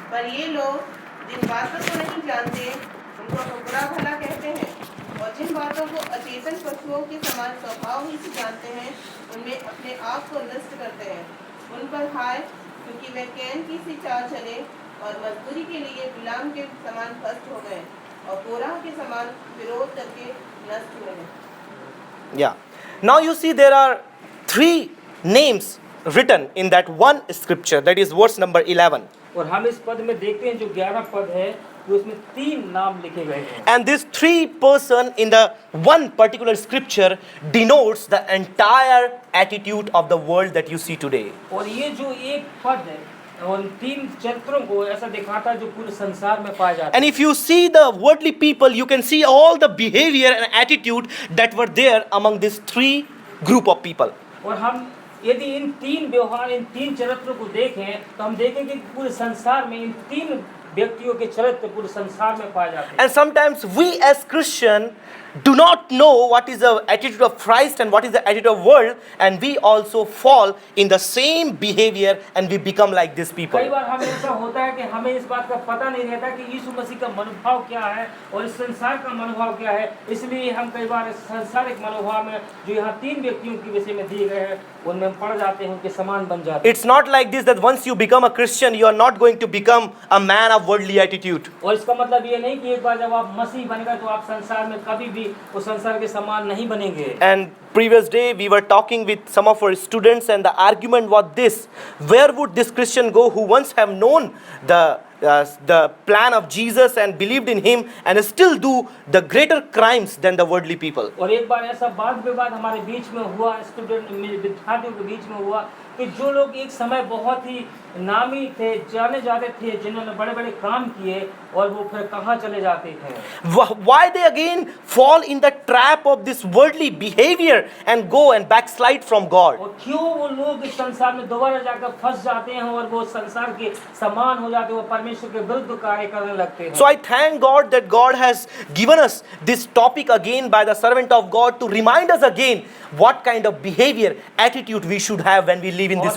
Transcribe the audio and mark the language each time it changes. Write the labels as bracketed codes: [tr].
[hi] पर ये लोग जिन बातों को नहीं जानते उनको बुरा भला कहते हैं, और जिन बातों को अचेतन पशुओं के समान स्वभाव ही से जानते हैं उनमें अपने आप को नष्ट करते हैं। उन पर हाय, क्योंकि वे कैन की सी चाल चले और मजदूरी के लिए गुलाम के समान भ्रष्ट हो गए और कोरह के समान विरोध करके नष्ट हुए हैं। [en] Yeah. Now you see there are three names written in that one scripture, that is verse number 11. [hi] और हम इस पद में देखते हैं जो 11 पद है तो उसमें तीन नाम लिखे गए हैं। [en] And this three person in the one particular scripture denotes the entire attitude of the world that you see today. [hi] और ये जो एक पद है और तीन चरित्रों को ऐसा दिखाता है जो पूरे संसार में पाए जाते हैं। [en] And if you see the worldly people, you can see all the behavior and attitude that were there among these three group of people. [hi] और हम यदि इन तीन व्यवहार, इन तीन चरित्रों को देखें तो हम देखेंगे कि पूरे संसार में इन तीन व्यक्तियों के चरित्र पूरे संसार में पाए जाते हैं। [en] And sometimes we as Christian do not know what is the attitude of Christ and what is the attitude of world, and we also fall in the same behavior and we become like these people. [hi] कई बार हमें ऐसा होता है कि हमें इस बात का पता नहीं रहता कि यीशु मसीह का मनोभाव क्या है और इस संसार का मनोभाव क्या है, इसलिए हम कई बार इस सांसारिक मनोभाव में जो यहाँ तीन व्यक्तियों के विषय में दिए गए हैं उनमें हम पड़ जाते हैं, उनके समान बन जाते हैं। [en] It's not like this that once you become a Christian, you are not going to become a man of worldly attitude. [hi] और इसका मतलब ये नहीं कि एक बार जब आप मसीह बन गए तो आप संसार में कभी भी उस संसार के समान नहीं बनेंगे। [en] And previous day we were talking with some of our students and the argument was this: where would this Christian go who once have known the plan of Jesus and believed in him and still do the greater crimes than the worldly people? [hi] और एक बार ऐसा वाद विवाद हमारे बीच में हुआ, student विद्यार्थियों के बीच में हुआ कि जो लोग एक समय बहुत ही नामी थे, जाने जाते थे, जिन्होंने बड़े बड़े काम किए और वो फिर कहाँ चले जाते थे। [en] Why they again fall in the trap of this worldly behavior and go and backslide from God? [hi] और क्यों वो लोग इस संसार में दोबारा जाकर फंस जाते हैं और वो संसार के समान हो जाते हैं, वो परमेश्वर के विरुद्ध कार्य करने लगते हैं। [en] So I thank God that God has given us this topic again by the servant of God to remind us again what kind of behavior, attitude we should have when we live in this